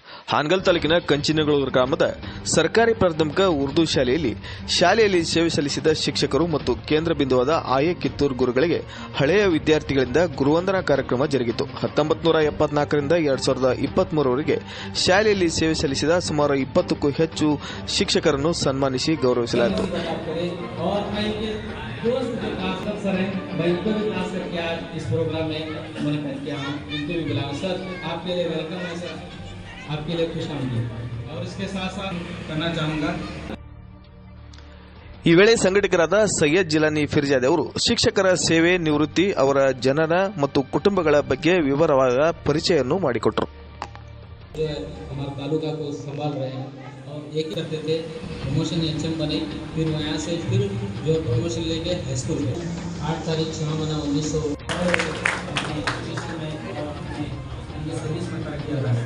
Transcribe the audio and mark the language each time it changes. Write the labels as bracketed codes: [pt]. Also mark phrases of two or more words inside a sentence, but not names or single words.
[kn] ಹಾನಗಲ್ ತಾಲೂಕಿನ ಕಂಚಿನಗಳೂರು ಗ್ರಾಮದ ಸರ್ಕಾರಿ ಪ್ರಾಥಮಿಕ ಉರ್ದು ಶಾಲೆಯಲ್ಲಿ ಸೇವೆ ಸಲ್ಲಿಸಿದ ಶಿಕ್ಷಕರು ಮತ್ತು ಕೇಂದ್ರ ಬಿಂದುವಾದ ಆಯೆ ಕಿತ್ತೂರು ಗುರುಗಳಿಗೆ ಹಳೆಯ ವಿದ್ಯಾರ್ಥಿಗಳಿಂದ ಗುರುವಂದನಾ ಕಾರ್ಯಕ್ರಮ ಜರುಗಿತು. 1974ರಿಂದ 2023ರವರೆಗೆ ಶಾಲೆಯಲ್ಲಿ ಸೇವೆ ಸಲ್ಲಿಸಿದ ಸುಮಾರು 20ಕ್ಕೂ ಹೆಚ್ಚು ಶಿಕ್ಷಕರನ್ನು ಸನ್ಮಾನಿಸಿ ಗೌರವಿಸಲಾಯಿತು. [hi] आपके लिए खुश आमदीद और इसके साथ साथ करना चाहूंगा. [kn] ಈ ವೇಳೆ ಸಂಘಟಕರಾದ ಸೈಯದ್ ಜಿಲಾನಿ ಫಿರ್ಜಾದ್ ಅವರು ಶಿಕ್ಷಕರ ಸೇವೆ, ನಿವೃತ್ತಿ, ಅವರ ಜನನ ಮತ್ತು ಕುಟುಂಬಗಳ ಬಗ್ಗೆ ವಿವರವಾದ ಪರಿಚಯವನ್ನು ಮಾಡಿಕೊಟ್ಟರು. [hi] हमारे तालुका को संभाल रहे हैं और एक करते थे [en] promotion HM [hi] बने, फिर वहाँ से फिर जो प्रमोशन लेके [en] high school [hi] में 8 तारीख 6 महीना 1900